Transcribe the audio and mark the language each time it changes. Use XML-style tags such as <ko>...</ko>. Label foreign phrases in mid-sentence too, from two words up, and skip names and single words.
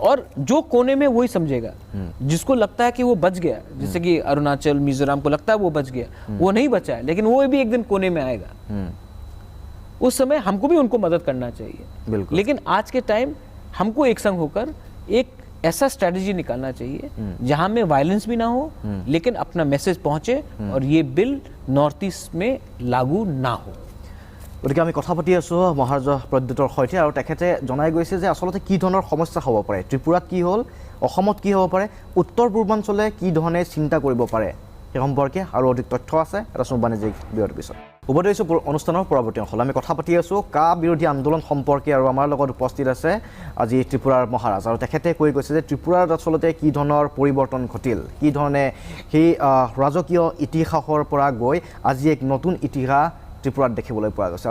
<hi>और जो कोने में वही समझेगा। जिसको लगता है कि वो बच गया, जैसे कि अरुणाचल मिजोरम को लगता है वो बच गया, वो नहीं बचा है, लेकिन वो भी एक दिन कोने में आएगा। उस समय हमको भी उनको मदद करना चाहिए। बिल्कुल। लेकिन आज के टाइम हमको एक संग होकर एक ऐसा स्ट्रेटजी निकालना चाहिए जहां में वायलेंस भी ना हो, लेकिन अपना मैसेज पहुंचे और ये बिल नॉर्थ ईस्ट में लागू ना हो।</hi> <as>গতিকে আমি কথা পাতি আছোঁ মহাৰাজা প্ৰদ্যুতৰ সৈতে, আৰু তেখেতে জনাই গৈছে যে আচলতে কি ধৰণৰ সমস্যা হ'ব পাৰে, ত্ৰিপুৰাত কি হ'ল, অসমত কি হ'ব পাৰে, উত্তৰ পূৰ্বাঞ্চলে কি ধৰণে চিন্তা কৰিব পাৰে সেই সম্পৰ্কে আৰু অধিক তথ্য আছে এটা বাণিজ্যিক বিৰতিৰ পিছত। উভতি আহিছোঁ অনুষ্ঠানৰ পৰৱৰ্তী অংশলৈ। আমি কথা পাতি আছোঁ কা বিৰোধী আন্দোলন সম্পৰ্কে, আৰু আমাৰ লগত উপস্থিত আছে আজি ত্ৰিপুৰাৰ মহাৰাজ, আৰু তেখেতে কৈ গৈছে যে ত্ৰিপুৰাত আচলতে কি ধৰণৰ পৰিৱৰ্তন ঘটিল, কি ধৰণে সেই ৰাজকীয় ইতিহাসৰ পৰা গৈ আজি এক নতুন ইতিহাস ত্ৰিপুৰাত দেখিবলৈ পোৱা গৈছে।</as>